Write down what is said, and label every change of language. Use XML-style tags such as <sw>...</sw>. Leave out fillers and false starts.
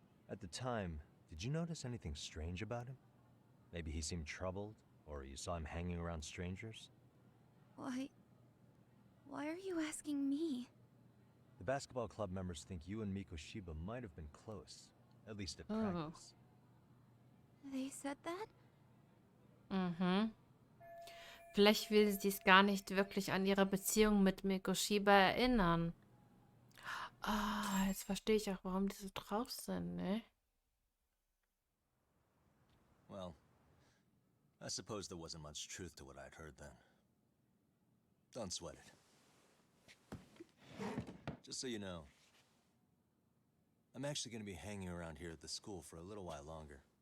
<en>At the time, did you notice anything strange about him? Maybe he seemed troubled, or you saw him hanging around strangers? Why are you asking me? The basketball club members think you and Mikoshiba might have been close, at least at practice. They said that? Mhm.</en> <de>Vielleicht will sie es gar nicht wirklich an ihre Beziehung mit Mikoshiba erinnern. Ah, jetzt verstehe ich auch, warum die so drauf sind, ne?</de> <en>Well, I suppose there wasn't much truth to what I'd heard then. Don't sweat it. Just so you know, I'm actually going to be hanging around here at the school for a little while longer.</en>